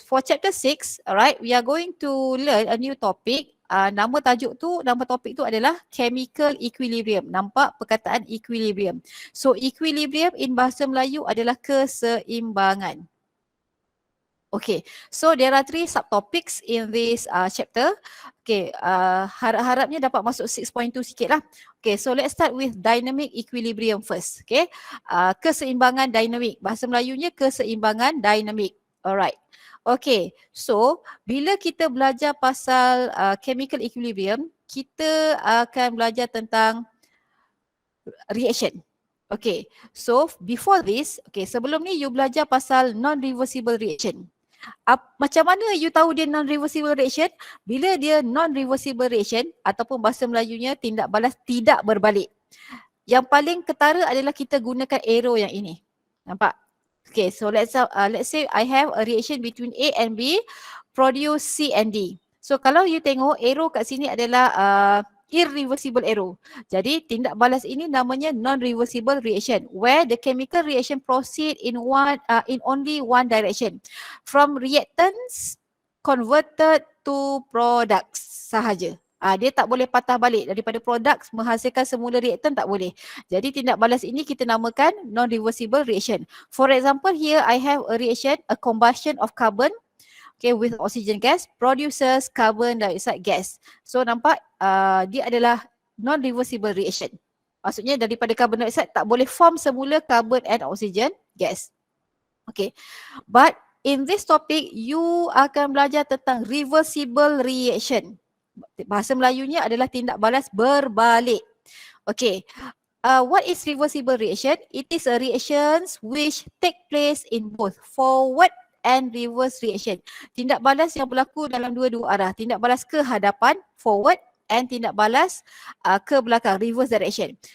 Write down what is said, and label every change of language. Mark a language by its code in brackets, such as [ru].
[en] For chapter 6, alright, we are going to learn a new topic. [ms] Nama topik tu adalah chemical equilibrium. Nampak perkataan equilibrium. So equilibrium in bahasa Melayu adalah keseimbangan. [en] Okay, so there are 3 subtopics in this chapter. [ms] Okay, harap-harapnya dapat masuk 6.2 sikit lah. [en] Okay, so let's start with dynamic equilibrium first. Okay, keseimbangan dinamik. [ms] Bahasa Melayunya keseimbangan dinamik. Alright. Okay, so bila kita belajar pasal chemical equilibrium, kita akan belajar tentang reaction. Okay, so before this, sebelum ni you belajar pasal non-reversible reaction. Macam mana you tahu dia non-reversible reaction? Bila dia non-reversible reaction ataupun bahasa Melayunya tindak balas tidak berbalik. Yang paling ketara adalah kita gunakan arrow yang ini. Nampak? [en] Okay, so let's say I have a reaction between A and B, produce C and D. [ms] So kalau you tengok arrow kat sini adalah irreversible arrow. [en] Jadi tindak balas ini namanya non-reversible reaction, where the chemical reaction proceed in only one direction, from reactants converted to products sahaja. [ms] Dia tak boleh patah balik daripada produk menghasilkan semula reaktan, tak boleh. [en] Jadi tindak balas ini kita namakan non-reversible reaction. For example, here I have a reaction, a combustion of carbon okay, with oxygen gas produces carbon dioxide gas. [ms] So nampak dia adalah non-reversible reaction. Maksudnya daripada carbon dioxide tak boleh form semula carbon and oxygen gas. Okay, but in this topic you akan belajar tentang reversible reaction. Bahasa Melayunya adalah tindak balas berbalik. [en] Okay, what is reversible reaction? It is a reactions which take place in both forward and reverse reaction. [ms] Tindak balas yang berlaku dalam dua-dua arah. Tindak balas ke hadapan, forward, and tindak balas ke belakang, reverse direction.